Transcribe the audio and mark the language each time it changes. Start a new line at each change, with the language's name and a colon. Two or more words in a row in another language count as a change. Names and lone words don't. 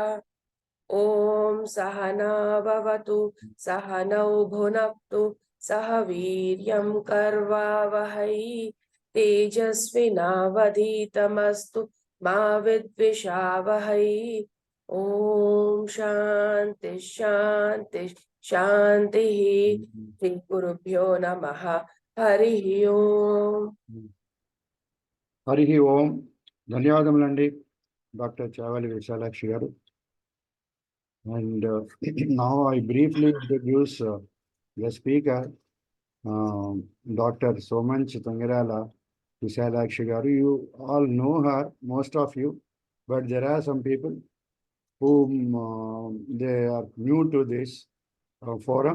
Sanskrit: ॐ सहना भवतु सहनौ भुनक्तु सह वीर्यं कर्वावहै तेजस्विनावधीतमस्तु मा विद्विषावहै। ॐ शान्ति शान्ति शान्तिः। श्री गुरुभ्यो नमः। हरिः ओम्। హరి ఓం.
Telugu: ధన్యవాదములండి డాక్టర్ చావలి విశాలాక్షి గారు.
English: And now I briefly introduce the speaker, Dr. Somanch Tangarala Visalakshi garu. You all know her, most of you, but there are some people whom they are new to this forum.